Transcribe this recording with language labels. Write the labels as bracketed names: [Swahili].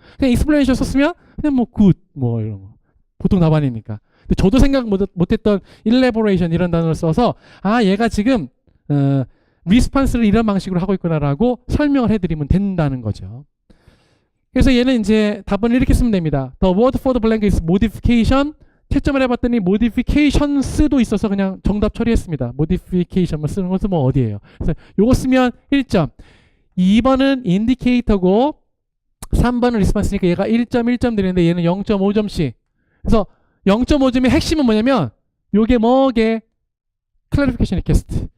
[Korean] 그냥 익스플레이션 썼으면 그냥 뭐 굿 뭐 이런 거 보통 답안이니까. 근데 저도 생각 못했던 일레보레이션 이런 단어를 써서 아 얘가 지금 리스판스를 이런 방식으로 하고 있구나라고 설명을 해드리면 된다는 거죠. 그래서 얘는 이제 답은 이렇게 쓰면 됩니다. [English] The word for the blank is modification. [Korean] 채점을 해봤더니 modifications도 있어서 그냥 정답 처리했습니다. modification만 쓰는 것은 뭐 어디예요. 그래서 요거 쓰면 1점. 2번은 indicator고 3번은 response니까 얘가 1점 1점 드리는데 얘는 0.5점씩. 그래서 0.5점의 핵심은 뭐냐면 요게 뭐게 clarification request.